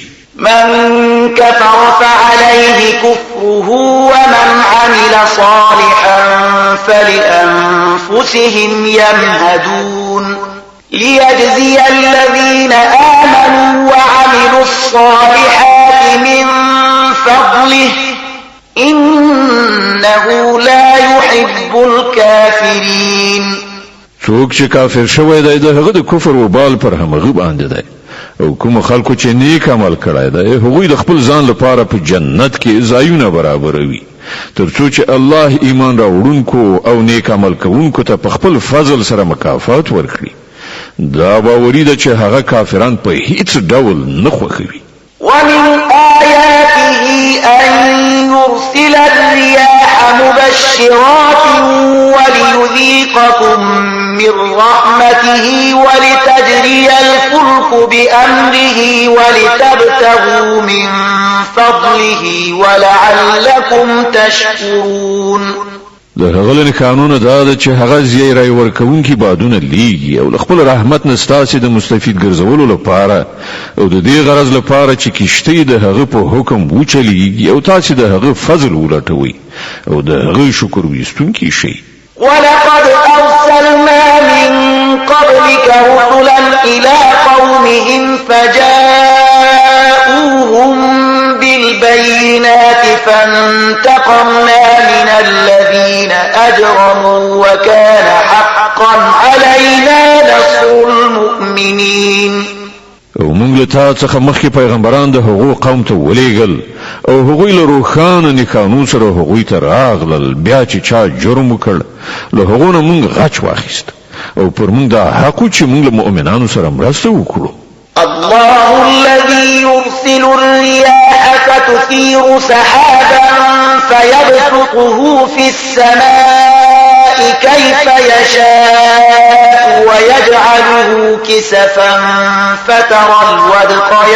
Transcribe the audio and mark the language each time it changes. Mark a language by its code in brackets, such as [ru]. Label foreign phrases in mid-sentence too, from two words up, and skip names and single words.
[ar] من كفر فعليه كفره ومن عمل صالحا فلأنفسهم يمهدون ليجزي الذين آمنوا وعملوا الصالحات من فضله إنه لا يحب الكافرين. [ps] څوک چې کافر شوی دی د هغه د کفر وبال پر همغه باندې دی او کوم خلکو چې نیک عمل کړی دی هغوی د خپل ځان لپاره په جنت کې ځایونه برابروي ترڅو چې الله ایمان راوړونکو او نیک عمل کوونکو ته په خپل فضل سره مکافات ورکړي. دا باوري ده چې هغه کافران په هیڅ ډول نه خوښوي. [ar] ومن آياته أن يرسل الرياح مبشرات وليذيقكم من رحمته ولتجري الفلك بأمره ولتبتغوا من فضله ولعلكم تشكرون. [ps] د هغه له قانون دا ده چې هغه زیری ورکوونکي بادونه لیږي او خپل رحمت نه ستاسو د مستفید ګرځولو لپاره او د دې غرض لپاره چې کشته د هغه په حکم وچلیږي او تاسو د هغه فضل ولټوي او د هغه شکر وستونکي شي. [ar] ولقد أرسلنا من قبلك رسلا إلى قومهم فجاءوهم بالبينات فانتقمنا من الذين أجرموا وكان حقا علينا نصر المؤمنين. [ps] او موږ له تا څخه مخکې پیغمبران د هغو قوم ته ولېږل او هغوی له روښانه نښانو سره هغوی ته راغلل بیا چې چا جرم وکړ له هغو نه موږ غچ واخیست او پر موږ دا حق و چې موږ له مؤمنانو سره مرسته وکړو. [ar] الله الذي يرسل الرياح فتثير سحابا فيبسطه في السماء كيف يشاء ويجعله كسفا فترى الودق